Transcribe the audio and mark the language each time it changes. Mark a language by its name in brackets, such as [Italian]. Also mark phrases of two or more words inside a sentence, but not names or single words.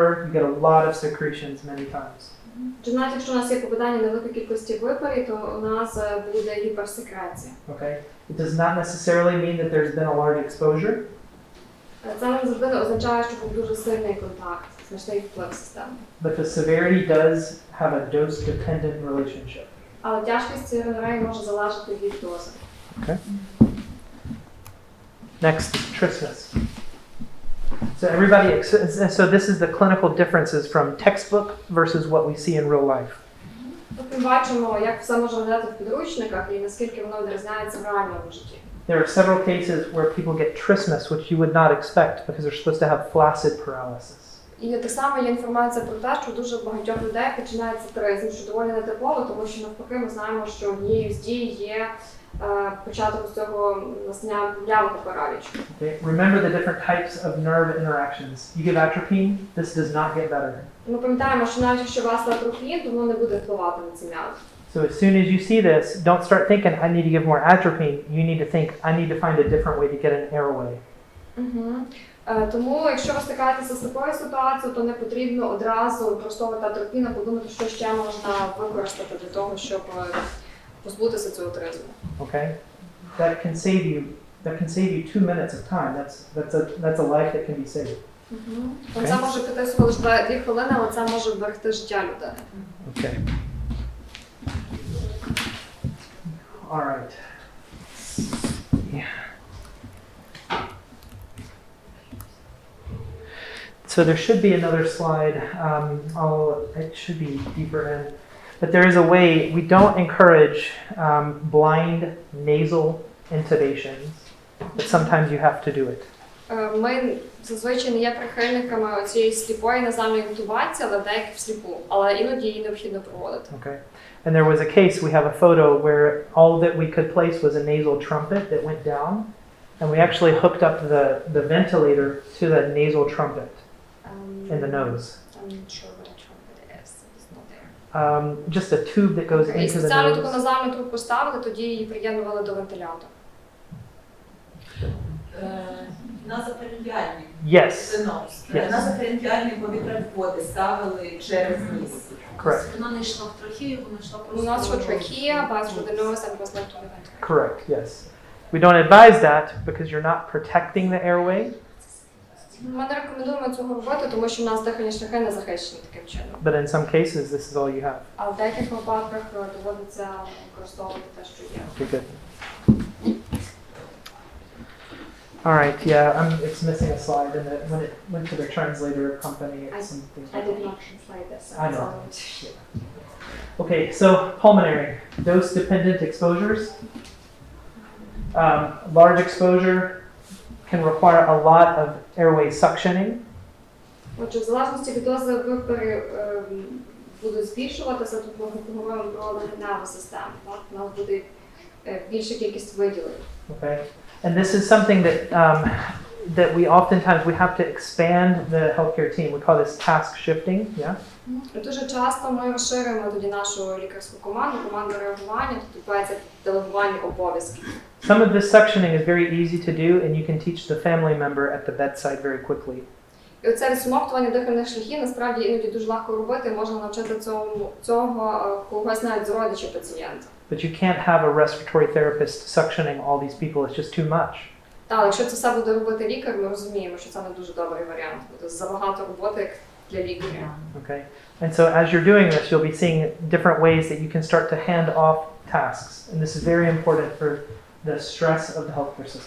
[English] You get a lot of secretions many times. [Ukrainian] Навіть якщо у нас є попадання невеликої кількості випарів, то у нас буде гіперсекреція. [English] Okay, it does not necessarily mean that there's been a large exposure. [Ukrainian] Це не завжди означає, що був дуже сильний контакт, значний вплив системи. [English] But the severity does have a dose-dependent relationship. [Ukrainian] Але тяжкість цієї гонореї може залежати від дози. [English] Okay. Next, trismus. So everybody, so this is the clinical differences from textbook versus what we see in real life. [Ukrainian] Тут ми бачимо, як все може виглядати в підручниках і наскільки воно відрізняється в реальному житті. [English] There are several cases where people get trismus, which you would not expect because they're supposed to have flaccid paralysis. [Ukrainian] І так само є інформація про те, що дуже багатьох людей починається тризм, що доволі нетипово, тому що навпаки ми знаємо, що однією з дій є початок цього настання явного паралічу. [English] Okay. Remember the different types of nerve interactions. You give atropine, this does not get better. [Ukrainian] Ми пам'ятаємо, що навіть якщо у вас атрофін, то воно не буде впливати на ці м'язи. [English] So as soon as you see this, don't start thinking, I need to give more atropine. You need to think, I need to find a different way to get an airway. [Ukrainian] Тому, якщо ви стикаєтеся з такою ситуацією, то не потрібно одразу використовувати атрофін, а подумати, що ще можна використати для того, щоб позбутися цього тризму. [English] Okay? That can save you 2 minutes of time. That's a life that can be saved. [Ukrainian] Це може піти всього лише 2 хвилини, але це може вберегти життя людини. [English] Okay. All right. Yeah. So there should be another slide. It should be deeper in. But there is a way, we don't encourage blind nasal intubations, but sometimes you have to do it. [Ukrainian] Ми зазвичай не є прихильниками цієї сліпої назальної інтубації, але деякі всліпу, але іноді її необхідно проводити. [English] Okay. And there was a case, we have a photo where all that we could place was a nasal trumpet that went down, and we actually hooked up the ventilator to the nasal trumpet in the nose. I'm not sure what a trumpet is. It's not there. Just a tube that goes [Ukrainian] І [English] into the [Ukrainian] спеціально таку [English] nose. [Ukrainian] назальну трубку поставили, тоді її приєднували до вентилятора. Назофарінгіальний. [English] Yes. Yes. [Ukrainian] Назофарінгіальний повітряводи ставили через ніс. [English] Correct. [Ukrainian] Воно не йшло в трахею, воно йшло У просто. нас що трахея, [English] but through the nose and was left on the ventilator. Correct, yes. We don't advise that because you're not protecting the airway, [Ukrainian] Ми не рекомендуємо цього робити, тому що в нас дихальні шляхи не захищені таким чином. [English] but in some cases, this is all you have. [Ukrainian] А в деяких випадках доводиться використовувати те, що є. [English] Okay, good. All right, yeah, it's missing a slide, and when it went to the translator company, some things. I did not translate this. I know. Okay, so pulmonary, dose-dependent exposures. Large exposure can require a lot of airway suctioning. [Ukrainian] Отже, в залежності від дози випари будуть збільшуватися, тут ми говоримо про легеневу систему, так? У нас буде більша кількість виділень. [English] Okay, and this is something that we oftentimes we have to expand the healthcare team. We call this task shifting. Yeah. [Ukrainian] І дуже часто ми розширюємо тоді нашу лікарську команду реагування, тут відбувається делегування обов'язків. [English] Some of this suctioning is very easy to do, and you can teach the family member at the bedside very quickly. [Ukrainian] І оце відсмоктування дихальних шляхів насправді іноді дуже легко робити, можна навчити цього когось навіть з родичів пацієнта. [English] But you can't have a respiratory therapist suctioning all these people. It's just too much. [Ukrainian] Так, якщо це все буде робити лікар, ми розуміємо, що це не дуже добрий варіант. Буде забагато роботи як для лікаря. [English] Okay, and so as you're doing this, you'll be seeing different ways that you can start to hand off tasks, and this is very important for the stress of the healthcare system.